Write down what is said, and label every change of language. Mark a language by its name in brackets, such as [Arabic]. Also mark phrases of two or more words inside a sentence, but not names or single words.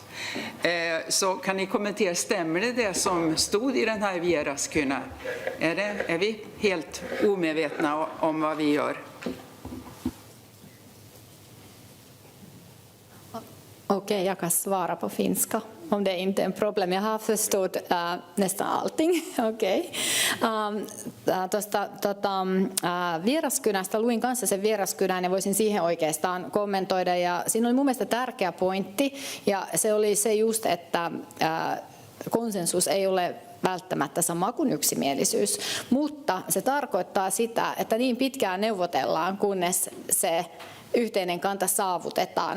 [Swedish] Så kan ni kommentera, stämmer det som stod i den här Vieraskynä? Är vi helt omedvetna om vad vi gör? Okej, jag kan svara på finska om det inte är en problem. Jag har förstått nästan allting. Okej. [Finnish] Tuosta Vieraskynästä luin kanssa sen Vieraskynän ja voisin siihen oikeastaan kommentoida. Ja siinä oli mun mielestä tärkeä pointti, ja se oli se just, että konsensus ei ole välttämättä sama kuin yksimielisyys, mutta se tarkoittaa sitä, että niin pitkään neuvotellaan, kunnes se yhteinen kanta saavutetaan.